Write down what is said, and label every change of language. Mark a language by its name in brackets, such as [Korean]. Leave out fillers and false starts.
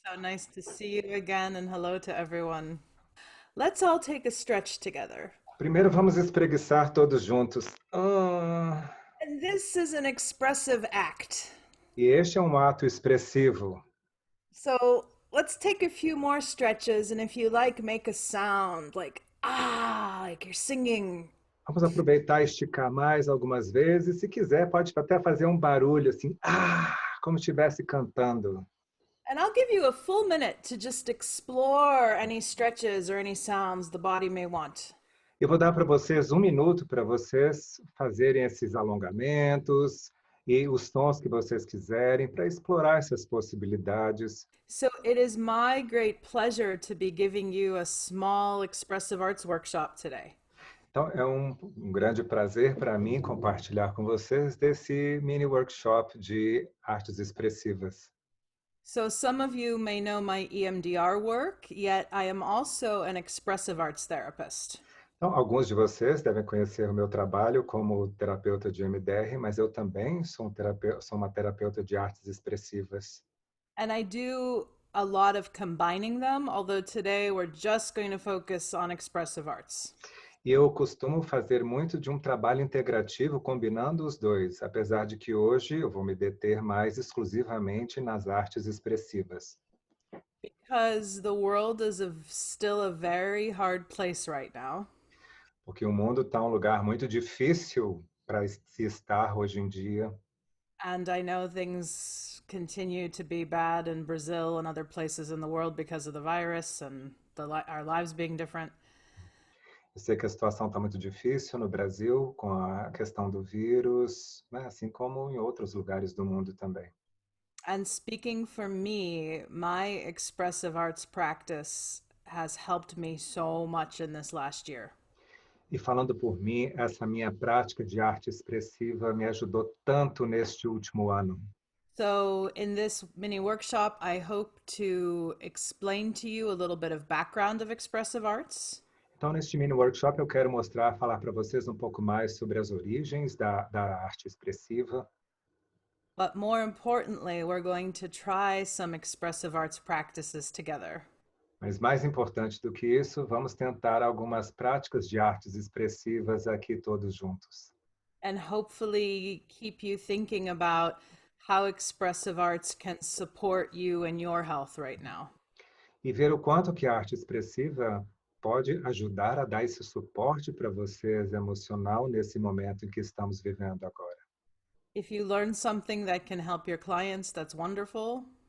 [English] So nice to see you again, and hello to everyone. Let's all take a stretch together. [Portuguese] primeiro vamos espreguiçar todos juntos. [English] And this is an expressive act. [Portuguese] E este é um ato expressivo. [English] So let's take a few more stretches, and if you like, make a sound like like you're singing. [Portuguese] Vamos aproveitar e esticar mais algumas vezes. Se quiser, pode até fazer um barulho assim, como se estivesse cantando. [English] And I'll give you a full minute to just explore any stretches or any sounds the body may want. [Portuguese] Eu vou dar para vocês um minuto para vocês fazerem esses alongamentos e os tons que vocês quiserem para explorar essas possibilidades. [English] So it is my great pleasure to be giving you a small expressive arts workshop today. [Portuguese] Então, é um grande prazer para mim compartilhar com vocês desse mini workshop de artes expressivas. [English] So some of you may know my EMDR work, yet I am also an expressive arts therapist. [Portuguese] Então, alguns de vocês devem conhecer o meu trabalho como terapeuta de MDR, mas eu também sou uma terapeuta de artes expressivas. [English] And I do a lot of combining them, although today we're just going to focus on expressive arts. [Portuguese] E eu costumo fazer muito de um trabalho integrativo combinando os dois, apesar de que hoje eu vou me deter mais exclusivamente nas artes expressivas. [English] Because the world is still a very hard place right now. [Portuguese] Porque o mundo está um lugar muito difícil para se estar hoje em dia. [English] And I know things continue to be bad in Brazil and other places in the world because of the virus and our lives being different. [Portuguese] Eu sei que a situação está muito difícil no Brasil com a questão do vírus, né? Assim como em outros lugares do mundo também. [English] And speaking for me, my expressive arts practice has helped me so much in this last year. [Portuguese] E falando por mim, essa minha prática de arte expressiva me ajudou tanto neste último ano. [English] So, in this mini workshop, I hope to explain to you a little bit of background of expressive arts. [Portuguese] Então, neste mini workshop, eu quero falar para vocês um pouco mais sobre as origens da arte expressiva. [English] But more importantly, we're going to try some expressive arts practices together. [Portuguese] Mas mais importante do que isso, vamos tentar algumas práticas de artes expressivas aqui todos juntos. [English] And hopefully keep you thinking about how expressive arts can support you in your health right now. [Portuguese] E ver o quanto que a arte expressiva pode ajudar a dar esse suporte para vocês emocional nesse momento em que estamos vivendo agora. [English] If you learn something that can help your clients, that's wonderful.